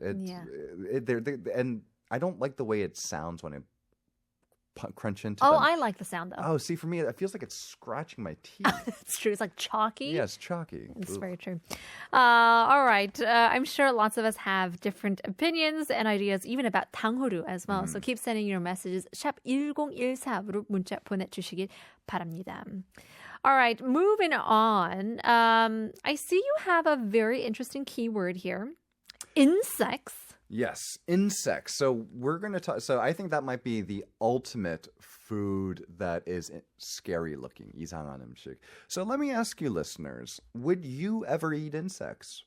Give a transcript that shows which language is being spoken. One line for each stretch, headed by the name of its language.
English: And I don't like the way it sounds when it crunch into them. I like the sound though. Oh, see, for me, it feels like it's scratching my teeth. It's true. It's like chalky. Yeah, it's chalky. It's Ooh. very true. All right. I'm sure lots of us have different opinions and ideas, even about 탕후루 as well. So keep sending your messages.
Korean: 샵 1014로 문자 보내주시길 바랍니다.
English: All right. Moving on. I see you have a very interesting keyword here. Insects. Yes, insects. So we're going to talk. So I think that might be the ultimate food that is scary looking.
Korean: 이상한 음식.
English: So let me ask you, listeners, would you ever eat insects?